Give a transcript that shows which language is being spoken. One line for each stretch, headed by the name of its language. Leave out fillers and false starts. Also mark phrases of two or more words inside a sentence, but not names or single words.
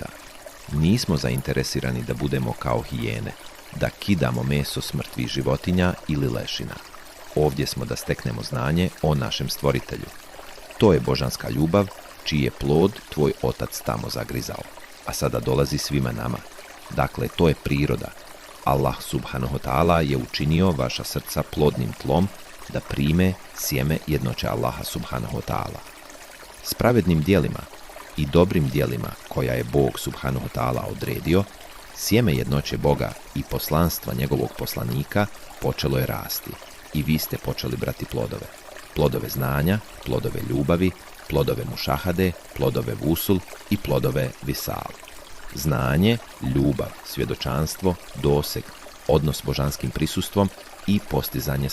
Bosnian: Nismo zainteresirani da budemo kao hijene, da kidamo meso s mrtvih životinja ili lešina. Ovdje smo da steknemo znanje o našem stvoritelju. To je božanska ljubav, čiji je plod tvoj otac tamo zagrizao. A sada dolazi svima nama. Dakle, to je priroda. Allah
Arabic: سبحانه وتعالى
Bosnian: je učinio vaša srca plodnim tlom da prime sjeme jednoće Allaha
Arabic: سبحانه وتعالى.
Bosnian: S pravednim dijelima i dobrim dijelima koja je Bog
Arabic: سبحانه وتعالى
Bosnian: odredio, sjeme jednoće Boga i poslanstva njegovog poslanika počelo je rasti i vi ste počeli brati plodove. Plodove znanja, plodove ljubavi, plodove mušahade, plodove vusul i plodove visal. Znanje, ljubav, svjedočanstvo, doseg, odnos s božanskim prisustvom i postizanje savršenstva.